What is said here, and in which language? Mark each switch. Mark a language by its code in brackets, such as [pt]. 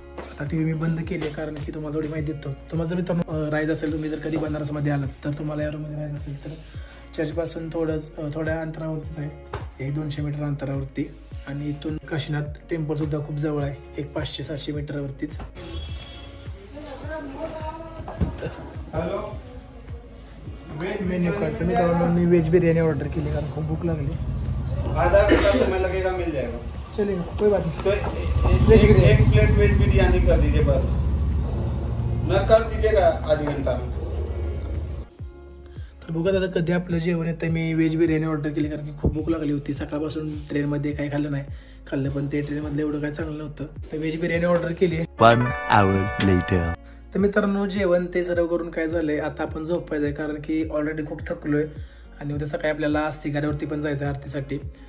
[mr] आता TV मी बंद केली कारण की तुम्हाला थोडी माहिती देतो. तुम्हाला जर मित्रांनो राहायचं असेल, तुम्ही जर कधी बनारसमध्ये आलात तर तुम्हाला या रूममध्ये राहायचं असेल तर चर्चपासून थोड्या अंतरावरतीच आहे, 100-200 मीटर अंतरावरती. आणि इथून काशीनाथ टेम्पलसुद्धा खूप जवळ आहे, एक 500-700 मीटरवरतीच. मेन्यू कार्ड तर मित्रांनो मी व्हेज बिर्याणी ऑर्डर केली कारण खूप भूक लागली. [hi] आधा घंटा समय लगेगा, मिल जाएगा. चलेगा, कोई बात नहीं. तो एक प्लेट वेज बिरयानी कर दीजिए बस. न कर दीजिएगा आधी घंटा में. [mr] तर बघा दादा कधी आपलं जेवण येतं. मी व्हेज बिर्याणी ऑर्डर केली कारण की खूप भूक लागली होती. सकाळपासून ट्रेनमध्ये काही खाल्लं नाही. खाल्लं पण ते ट्रेनमधलं एवढं काही चांगलं नव्हतं. तर व्हेज बिर्याणी ऑर्डर केली. [en] 1 hour later. [mr] तर मित्रांनो जेवण ते सर्व करून काय झालंय, आता आपण झोपायचं आहे कारण की ऑलरेडी खूप थकलोय आणि उद्या सकाळी आपल्याला आस्ती गाड्यावरती पण जायचं आहे आरतीसाठी.